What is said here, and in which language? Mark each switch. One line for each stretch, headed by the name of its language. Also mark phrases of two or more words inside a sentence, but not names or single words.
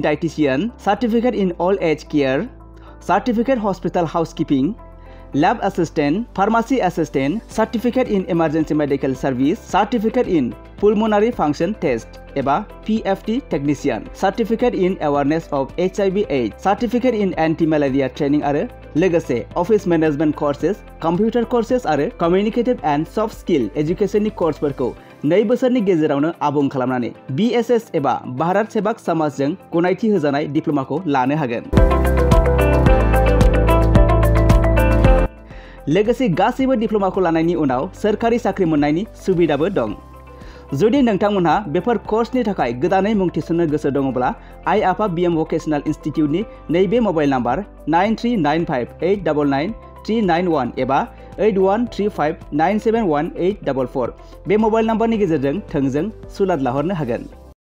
Bodo: Dietitian, Certificate in Old Age Care, Certificate Hospital Housekeeping, Lab Assistant, Pharmacy Assistant, Certificate in Emergency Medical Service, Certificate in Pulmonary Function Test एबा PFT Technician, Certificate in Awareness of HIV/AIDS, Certificate in Anti-Malaria Training आरो लोगोसे Office Management Courses, Computer Courses आरो Communicative and Soft Skill Educationनि कर्सफोरखौ 2 बोसोरनि गेजेरावनो आबुं खालामनानै BSS एबा भारत सेवाक समाजजों गनायथि होजानाय डिप्ल'माखौ लानो हागोन लोगोसे गासैबो डिप्ल'माखौ लानायनि उनाव सोरखारि साख्रि मोननायनि सुबिदाबो दं जुदि नोंथांमोनहा बेफोर कर्सनि थाखाय गोदानै मुं थिसननो गोसो दङब्ला आइ आफा BM भकेशनेल इन्स्टिटिउटनि नैबे
English: mobile number
Bodo: 9395899391 एबा 8135971844 बे मबाइल नाम्बारनि गेजेरजों थोंजों सुलाद लाहरनो हागोन।